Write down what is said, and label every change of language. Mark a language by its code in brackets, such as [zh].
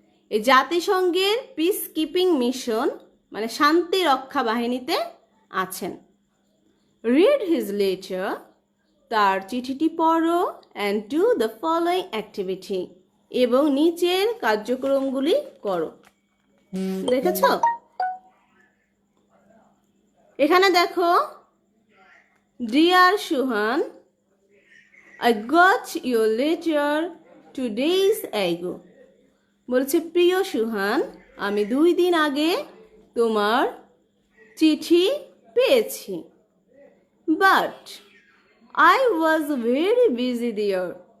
[bn] এই জাতিসংঘের peace keeping mission মানে শান্তি রক্ষা বাহিনীতে আছেন। [en] read his letter, [bn] তার চিঠিটি পড়ো, [en] and do the following activity, [bn] এবং নিচের কার্যক্রমগুলি করো। দেখেছ? এখানে দেখো, [en] Dear Suhan, I got your letter 2 days ago. [bn] বলছে প্রিয় সুহান, আমি 2 দিন আগে তোমার চিঠি পেয়েছি। But [en] I was very busy there.